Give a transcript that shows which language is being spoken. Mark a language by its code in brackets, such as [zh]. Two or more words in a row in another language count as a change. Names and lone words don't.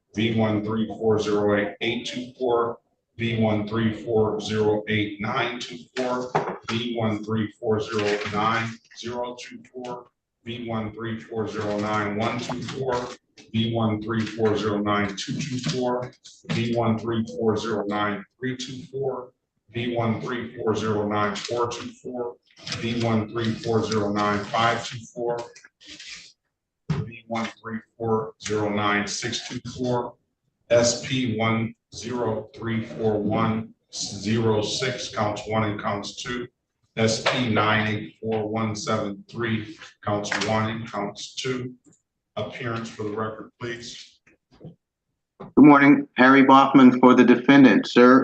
[en] V1340884, V1340894, V1340924, V1340924, V1340924, V1340924, V1340924, V1340924, V1340924, SP1034106, counts 1 and counts 2. SP984173, counts 1 and counts 2. Appearance for the record, please. Good morning, Harry Bachman for the defendant, sir.